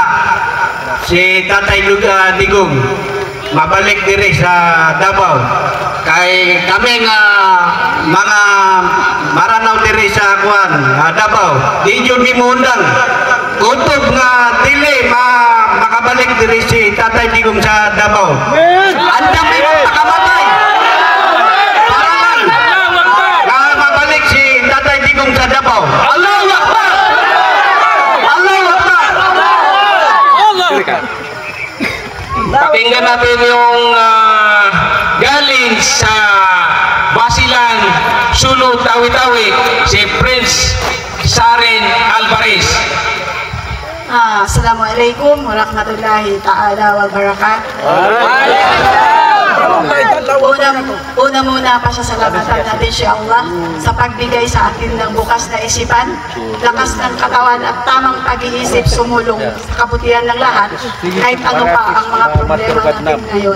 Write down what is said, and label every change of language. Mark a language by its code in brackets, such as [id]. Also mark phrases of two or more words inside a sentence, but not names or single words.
[ceb] Si Tatay Digong mabalik diri sa Davao kay kami nga mga Maranao diri sa kuan Davao di jud gimundang kutob nga dili makabalik diri si Tatay Digong sa Davao. Andam may pagkamatay para lang nga mabalik si Tatay Digong sa Davao. [ar] الله أكبر! الله أكبر! [tl] Pakinggan natin yung galing sa Basilan, Sulu, Tawi-Tawi, si Prince Saren Alvarez. [ar] السلام عليكم ورحمة الله تعالى وبركاته. [tl] Una pa sa salamatan natin si Allah sa pagbigay sa atin ng bukas na isipan, lakas ng katawan at tamang pag-iisip sumulong sa kabutihan ng lahat kahit ano pa ang mga problema natin ngayon.